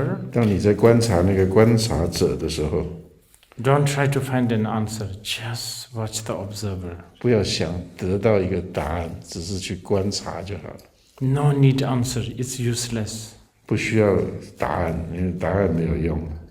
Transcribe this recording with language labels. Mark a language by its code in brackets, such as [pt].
[zh] 当你在观察那个观察者的时候， [en] don't try to find an answer, just watch the observer. [zh] 不要想得到一个答案，只是去观察就好了。 [en] No need answer, it's useless. [zh] 不需要答案，因为答案没有用。